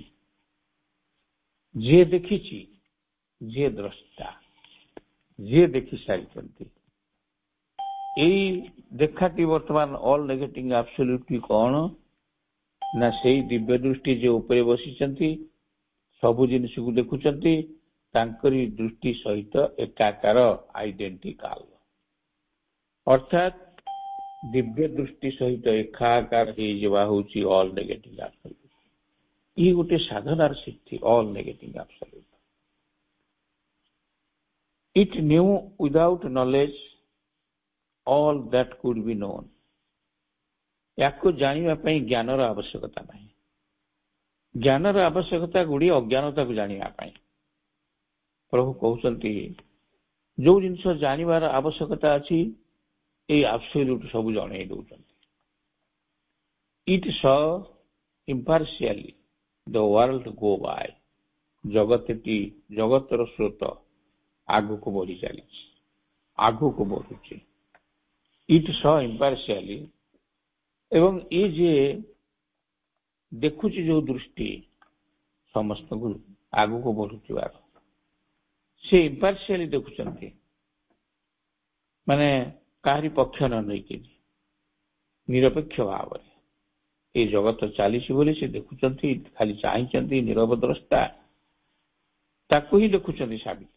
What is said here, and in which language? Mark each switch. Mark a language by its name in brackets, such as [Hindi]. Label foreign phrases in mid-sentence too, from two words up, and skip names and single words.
[Odia] ଯିଏ ଦେଖିଛି, ଯିଏ ଦ୍ରଷ୍ଟା, ଯିଏ ଦେଖି ସାରିଛନ୍ତି, ଏଇ ଦେଖାଟି ବର୍ତ୍ତମାନ [English] all negative absolute [Odia] କଣ ନା ସେଇ ଦିବ୍ୟ ଦୃଷ୍ଟି ଯେ ଉପରେ ବସିଛନ୍ତି, ସବୁ ଜିନିଷକୁ ଦେଖୁଛନ୍ତି, ତାଙ୍କରି ଦୃଷ୍ଟି ସହିତ ଏକାକାର, ଆଇଡେଣ୍ଟିକାଲ। ଅର୍ଥାତ୍ ଦିବ୍ୟ ଦୃଷ୍ଟି ସହିତ ଏକାକାର ହେଇଯିବା ହଉଛି [English] all negative absolute. [Odia] ଇଏ ଗୋଟେ ସାଧନାର ସିଦ୍ଧି, [English] all negative absolute. It knew without knowledge all that could be known. [Odia] ୟାକୁ ଜାଣିବା ପାଇଁ ଜ୍ଞାନର ଆବଶ୍ୟକତା ନାହିଁ। ଜ୍ଞାନର ଆବଶ୍ୟକତା ଗୁଡ଼ିଏ ଅଜ୍ଞାନତାକୁ ଜାଣିବା ପାଇଁ। ପ୍ରଭୁ କହୁଛନ୍ତି ଯୋଉ ଜିନିଷ ଜାଣିବାର ଆବଶ୍ୟକତା ଅଛି, ଏଇ ଆବସଲ୍ୟୁଟ ସବୁ ଜଣେଇ ଦଉଛନ୍ତି। [English] It saw impartially the world go by. [Odia] ଜଗତର ସ୍ରୋତ ଆଗକୁ ବଢି ଚାଲିଛି, ଆଗକୁ ବଢୁଛି। [English] It saw impartially, [Odia] ଏବଂ ଏ ଯେ ଦେଖୁଛି ଯୋଉ ଦୃଷ୍ଟି ସମସ୍ତଙ୍କୁ ଆଗକୁ ବଢୁଥିବାର, ସେ ଇମ୍ପାର୍ସିଆଲି ଦେଖୁଛନ୍ତି, ମାନେ କାହାରି ପକ୍ଷ ନ ନେଇକି ନିରପେକ୍ଷ ଭାବରେ এই ଜଗତ ଚାଲିଛି ବୋଲି ସେ ଦେଖୁଛନ୍ତି, ଖାଲି ଚାହିଁଛନ୍ତି, ନିରବ ଦ୍ରଷ୍ଟା, ତାକୁ ହିଁ ଦେଖୁଛନ୍ତି ସାବିତ୍ରୀ।